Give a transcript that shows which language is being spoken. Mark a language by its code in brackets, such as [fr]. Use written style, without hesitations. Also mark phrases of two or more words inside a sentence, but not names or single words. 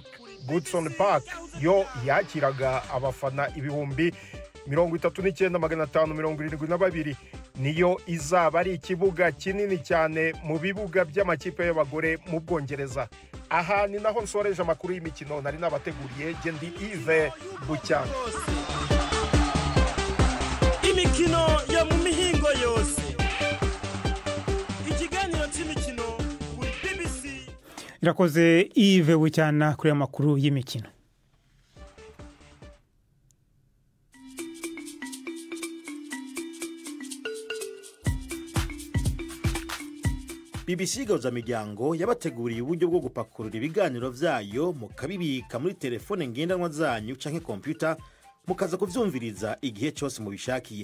[rw] Goodson Park yo yakiraga abafana 39,572. Niyo izaba ari ikibuga kinini cyane mu bibuga by'amakipe y'abagore mu Bwongereza. Aha ni naho nsoreje amakuru y'imikino nari nabateguriye. Gendi Yves Bucyana. Imikino ya mu mihingo yose, ikiganiro cy'imikino kuri BBC. Irakoze Yves Bucyana kuri amakuru y'imikino. [rn] BBC Gahuza Miryango yabateguriye uburyo bwo gupakurura ibiganiro vyayo mukabibika muri telefone ngendanwa zanyu canke computer mukaza kuvyumviriza igihe cyose mubishakiye.